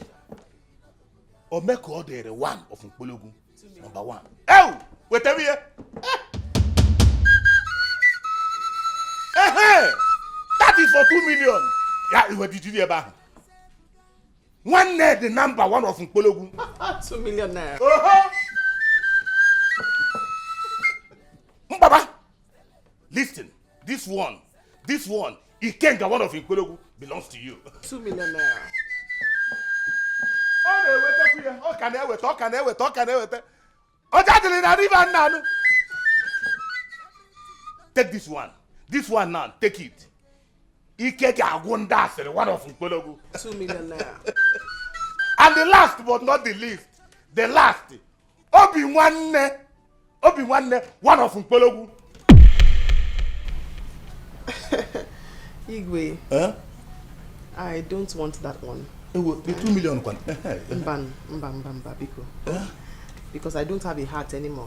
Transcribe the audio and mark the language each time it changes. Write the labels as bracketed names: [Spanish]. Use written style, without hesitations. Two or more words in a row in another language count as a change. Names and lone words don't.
[English] Or make order the one of Nkologu. Number 1. Oh, wait a minute. That is for 2 million. Yeah, what did you hear about? One net the number 1 of Nkologu. 2 million naira. Baba, listen. This one, Ikenga, one of Nkologu, belongs to you. 2 million naira. Take this one. This one now, take it. Ikeka Agundasere, one of Nkologu. 2 million naira. And the last but not the least, Obi-Nwanne, one of Nkologu. Igwe. Huh? I don't want that one. The 2 million one. [Igbo] Mban, Biko. [English] Because I don't have a hat anymore.